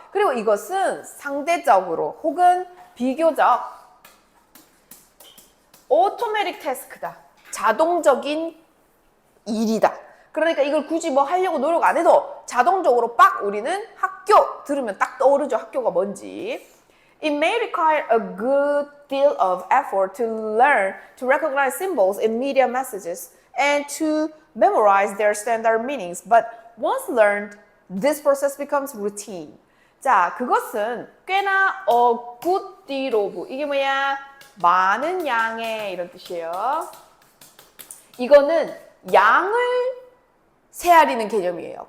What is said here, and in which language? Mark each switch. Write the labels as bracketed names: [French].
[Korean] 그리고 이것은 상대적으로 혹은 비교적 [English] automatic task [Korean] 다. 자동적인 일이다. 그러니까 이걸 굳이 뭐 하려고 노력 안 해도 자동적으로 빡 우리는 학교 들으면 딱 떠오르죠. 학교가 뭔지. [English] It may require a good deal of effort to learn to recognize symbols in media messages and to memorize their standard meanings. But once learned, this process becomes routine. [Korean] 자, 그것은 꽤나 [English] a good deal of [Korean] 이게 뭐야? 많은 양의 이런 뜻이에요. 이거는 양을 세아리는 개념이에요.